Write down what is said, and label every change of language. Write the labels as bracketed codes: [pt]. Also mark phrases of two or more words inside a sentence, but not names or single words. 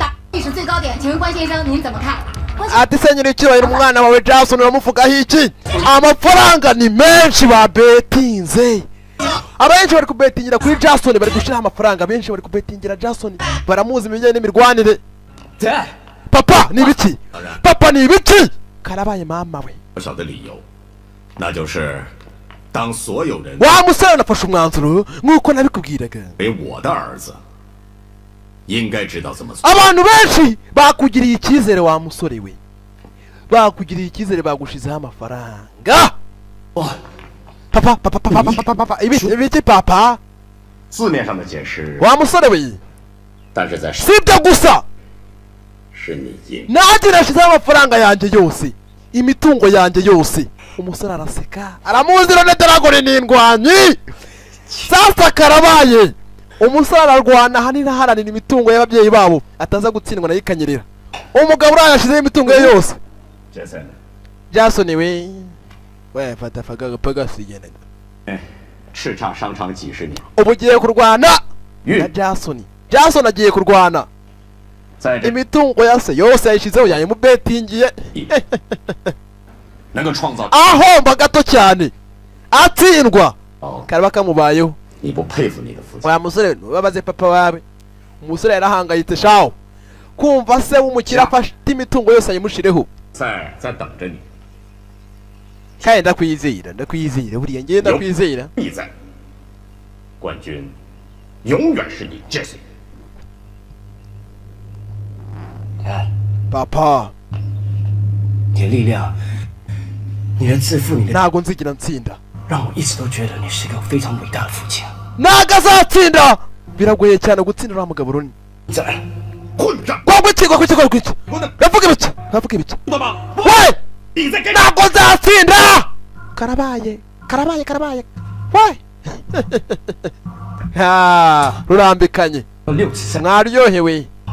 [rw] ati senyeri icyubahiro umwana wawe Jason uramuvugaho iki amafaranga ni menshi babetinze abenshi bari kubetingira kuri Jason bari gushira amafaranga benshi bari kubetingira Jason baramuzi ibijyanye n'imirwanire papa ni ibiki papa ni ibiki karabaye mama we [zh] 小的理由，那就是当所有人 [rw] wa musore nafashe umwanzuro nk'uko nabikubwiraga [zh] 为我的儿子，应该知道怎么做。 [rw] abantu benshi bakugiriye icyizere wa musore we bakugiriye icyizere bagushizeho amafaranga papa papa papa papa ibiki papa [zh] 字面上的解释， [rw] wa musore we [zh] 但是在 [rw] sibyo gusa [zh] 是你赢。 [rw] nanjye nashizeho amafaranga yanjye yose imitungo yanjye yose umusore araseka aramuzi none Dragon ni indwanyi sasa karabaye umusore ararwana hanini aharanira imitungo y'ababyeyi babo ataza gutsindwa nayo ikanyerera umugabo urayashizeho imitungo ye yose Jason we fata fagaga sigenda [zh] 叱咤商场几十年， [rw] ubu ugiye kurwana na Jason agiye kurwana imitungo yase yose yayishizeho yayimubetingiye ahomba gato cyane atsindwa karaba kamubayeho wa musore babaze papa wawe umusore yarahangayitse shaho kumva se w'umukira afashe imitungo yose ayimushireho kandi ndakwizera buriya ngiye ndakwizera [zh] 冠军永远是你 Jesse。 Papa， 你的力量，你的自负，你的 [rw] ntabwo nzigira ntsinda， [zh] 让我一直都觉得你是个非常伟大的父亲。 [rw] ntabwo azatsinda biragoye cyane gutsinda uriya mugabo runini kwaguki bavuga ibiki we ntabwo nzatsinda karabaye we rurambikanye mwaryohewe